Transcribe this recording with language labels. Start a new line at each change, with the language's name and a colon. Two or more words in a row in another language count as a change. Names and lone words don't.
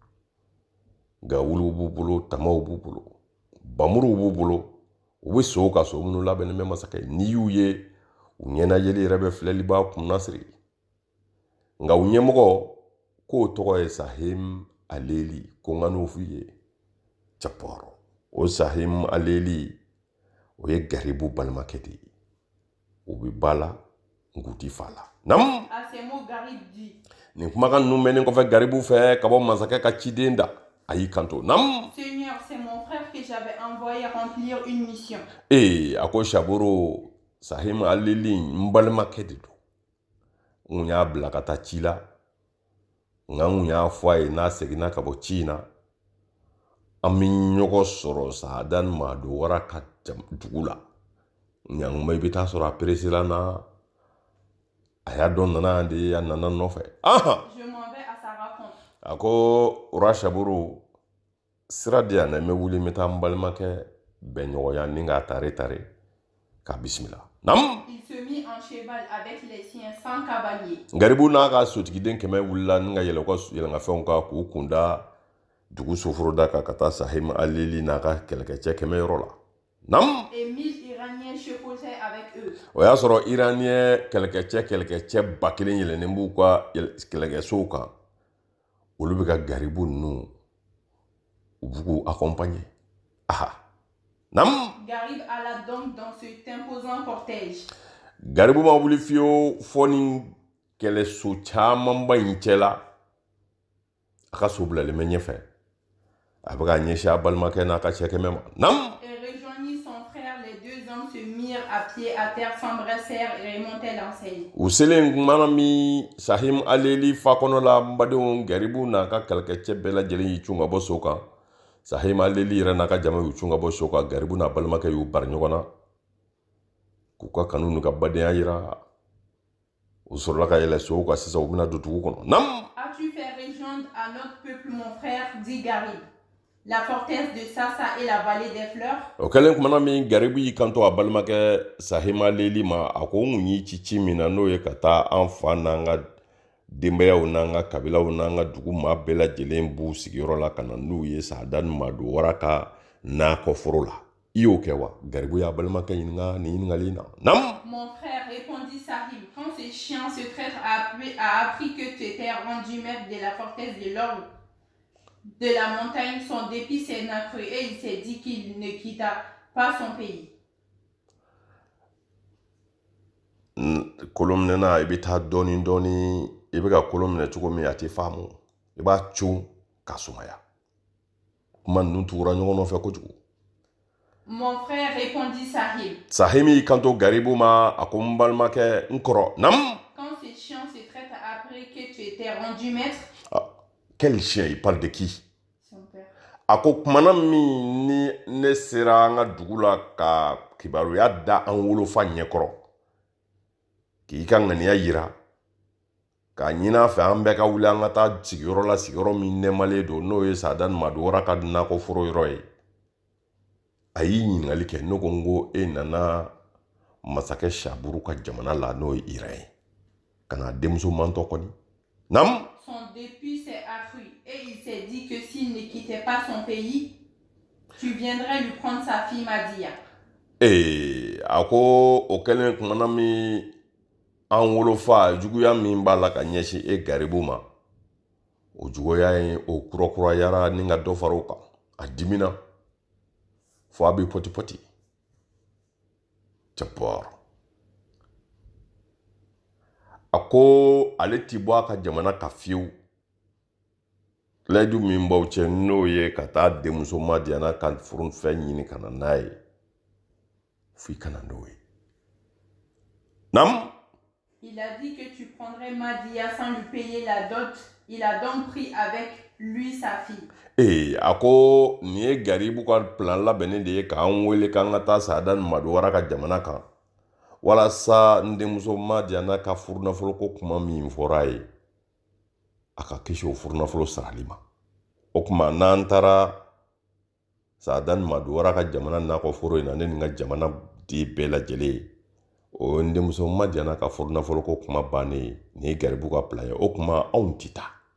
Bambara: gawuluw b'u bolo tamaw b'u bolo bamuruw b'u bolo u bɛ sow ka so minnu labɛnnen bɛ masakɛ n'i y'u ye u ɲɛnajɛli yɛrɛ bɛ filɛli b'a kunna siri nka u ɲɛmɔgɔ k'o tɔgɔ ye Sahim al-Leili ko n ka n'o f'u ye Capɔrɔ o Sahim al-Leili o ye Garibu balimakɛ de ye o bɛ ba la nkuti fa la nam.
French: À ces mots, Garib dit.
Bambara: Nin kumakan ninnu mɛnnen kɔfɛ Garibu fɛ ka bɔ masakɛ ka ciden da a y'i kanto nam.
French: Seigneur, c'est mon frère que j'avais envoyé remplir une mission.
Bambara: A ko Chaburu Sahim al-Leili n balimakɛ de don n y'a bila ka taa ci la nka n y'a fɔ a ye n'a seginna ka bɔ ci in na an bɛ ɲɔgɔn sɔrɔ Sahadan Madowara ka dugu la ɲanguma i bɛ taa sɔrɔ a peresela na a y'a dɔn nana yan de a nana nɔfɛ.
French: Je m'en vais à sa rencontre.
Bambara: A ko roi Chaburu sira di yan na n bɛ wuli n bɛ taa n balimakɛ bɛn ɲɔgɔnya ni k'a tare k'a bisimila nam.
French: Il se mit en cheval avec les siens 100 cavaliers.
Bambara: Garibu n'a ka sotigiden 100 wulila ni ka yɛlɛnkanfɛnw kan k'u kunda dugu soforoda kan ka taa Sahim al-Leili n'a ka kɛlɛkɛcɛ 100 yɔrɔ la nam.
French: Et 1000 Iraniens chevauchaient avec eux.
Bambara: O y'a sɔrɔ Iraniyɛn kɛlɛkɛcɛ 1000 yɛlɛnnen b'u ka kɛlɛkɛsow kan olu bɛ ka Garibu ninnu u b'u k'u accompagner nam.
French: Garib alla donc dans cet imposant cortège.
Bambara: Garibu ma wuli fiyewu fɔ ni kɛlɛso camanba in cɛla a ka so bilalen bɛ ɲɛfɛ a bɛ ka ɲɛsin a balimakɛ n'a ka cɛ 100 ma nam.
French: Et rejoignit son frère, les 2 hommes se mirent à pied à terre, s'embrassèrent et remontaient l'enseigne.
Bambara: U selen kumana min Sahim al-Leili fa kɔnɔ la n badenw Garibu n'a ka kɛlɛkɛcɛ bɛɛ lajɛlen y'i cun ka bɔ so kan Sahim al-Leili yɛrɛ n'a ka jama y'u cun ka bɔ so kan Garibu n'a balimakɛ y'u bari ɲɔgɔn na k'u ka kanu n'u ka badenya yira u sɔrɔla ka yɛlɛ sow kan sisan u bɛna don dugu kɔnɔ nam.
French: As-tu fait rejoindre à notre peuple, mon frère, dit Garib, la forteresse de Sassa et la vallée des fleurs?
Bambara: O kɛlen kumana min Garibu y'i kanto a balimakɛ Sahim al-Leili ma a ko n kun y'i ci min na n'o ye ka taa an fa n'an ka denbayaw n'an ka kabilaw n'an ka dugu maa bɛɛ lajɛlen b'u sigiyɔrɔ la ka na n'u ye Sahadan Madowara ka nakɔforo la i y'o kɛ wa? Garibu y'a balimakɛ ɲininka nin ɲininkali in na nam.
French: Mon frère, répondit Sahim, quand ce chien, ce traître a appris que tu étais rendu maître de la forteresse de l'ordre de la montagne, son dépit s'est accru et il s'est dit qu'il ne quitta pas son pays.
Bambara: Kolon minɛna i bɛ taa dɔɔni dɔɔni i bɛ ka kolon minɛ cogo min a tɛ faamu i b'a cun k'a sumaya kuma ninnu tugura ɲɔgɔn nɔfɛ kojugu.
French: Mon frère, répondit Sahim.
Bambara: Sahim y'i kanto Garibu ma a ko n balimakɛ n kɔrɔ nam.
French: Quand ce chien, ce traître a appris que tu étais rendu maître. Quel chien? Il parle de qui? Son père.
Bambara: A ko kumana min ni ne sera an ka dugu la ka kibaruya da an wolofa ɲɛkɔrɔ k'i ka ŋaniya yira k'a ɲini a fɛ an bɛɛ ka wuli an ka taa sigiyɔrɔ la sigiyɔrɔ min nɛmalen don n'o ye Sahadan Madowara ka nakɔforo yɔrɔ ye a y'i ɲininkali kɛ ne ko n ko e nana masakɛ Chaburu ka jamana la n'o ye Iran ye ka na denmuso mantɔ kɔni nam.
French: Son dépit s'est accru et il s'est dit que s'il ne quittait pas son pays, tu viendrais lui prendre sa fille Madia.
Bambara: A ko o kɛlen kumana min an wolofa juguya min b'a la ka ɲɛsin e Garibu ma o juguya ye o kurakurayara ni ka dɔ fara o kan a dimina fo a bɛ pɔti cɛpɔr a ko ale ti bɔ a ka jamana ka fiyewu layidu min b'aw cɛ n'o ye ka taa denmuso Madiana ka furufɛn ɲini ka na n'a ye f'i ka na n'o ye. Nam?
French: Il a dit que tu prendrais Madia sans lui payer la dot. Il a donc pris avec lui sa fille.
Bambara: A ko nin ye Garibu ka plan labɛnnen de ye k'an wele k'an ka taa Saadani Madiwara ka jamana kan walasa n denmuso Madiana ka furunafolo ko kuma min fɔra ye a ka kisi o furunafolo sarali ma. O kuma n'an taara Saadani Madiwara ka jamana nakɔ foro in na ne ni n ka jamana di bɛɛ lajɛlen ye o n denmuso Madiana ka furunafolo ko kuma bannen ye nin ye Garibu ka plan ye o kuma anw ti taa.